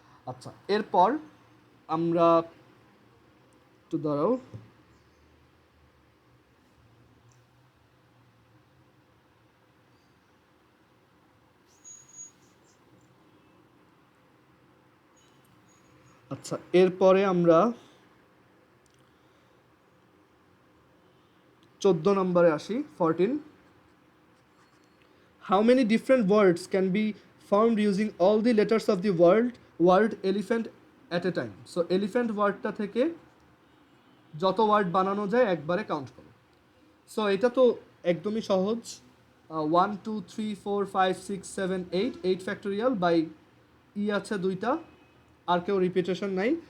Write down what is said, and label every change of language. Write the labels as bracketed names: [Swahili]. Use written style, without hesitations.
[Bangla] আচ্ছা, এরপর আমরা একটু দাঁড়াও, আচ্ছা এরপরে আমরা 14 নম্বরে আসি। [English] 14, how many different words can be formed using all the letters of the word elephant at a time? [Bangla] So elephant ওয়ার্ডটা থেকে যত ওয়ার্ড বানানো যায় একবারে কাউন্ট করো। সো এটা তো একদমই সহজ, 1 2 3 4 5 6 7 8, 8 ফ্যাক্টোরিয়াল বাই ই আছে দুইটা, আর কেউ রিপিটেশন নাই।